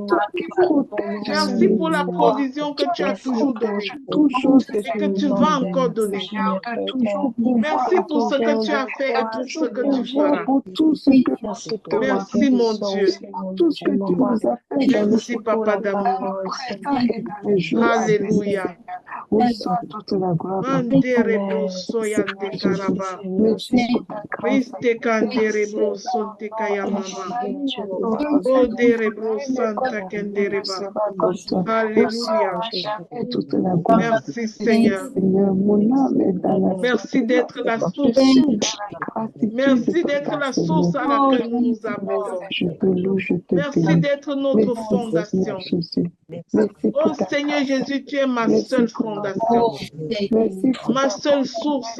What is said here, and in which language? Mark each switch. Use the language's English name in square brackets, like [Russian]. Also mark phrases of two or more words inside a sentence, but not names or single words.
[French] Merci pour la provision que tu as toujours donnée et que tu vas encore donner. Merci pour ce que tu as fait et pour ce que tu feras. Merci mon Dieu. Merci Papa d'amour. Alléluia. Anderebro soyande karaba. Riste kanderebro sonte kayamama. Oderebro santa kendereba. Alléluia. Merci Seigneur. Merci d'être la source. Merci d'être la source à laquelle nous nous abordons. Merci d'être notre fondation. Oh Seigneur Jésus, tu es ma seule fondation, ma seule source.